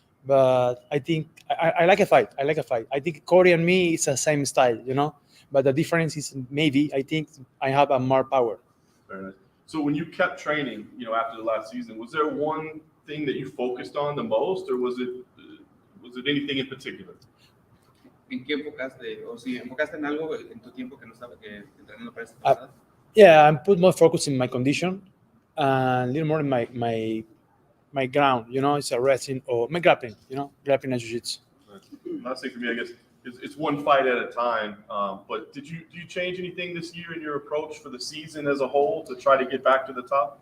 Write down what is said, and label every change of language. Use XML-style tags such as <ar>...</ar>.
<en>But I think I like a fight. I think Corey and me is the same style, but the difference is maybe I think I have a more power. Very nice. So when you kept training, after the last season, was there one thing that you focused on the most, or was it anything in particular?</en> <es>¿En qué enfocaste? O si enfocaste en algo en tu tiempo que no estaba entrenando para esta pasada?</es> <en>Yeah, I put more focus in my condition and a little more in my ground. It's a wrestling or my grappling. Grappling and jiu-jitsu. Last thing for me, I guess, it's one fight at a time. But do you change anything this year in your approach for the season as a whole to try to get back to the top?</en>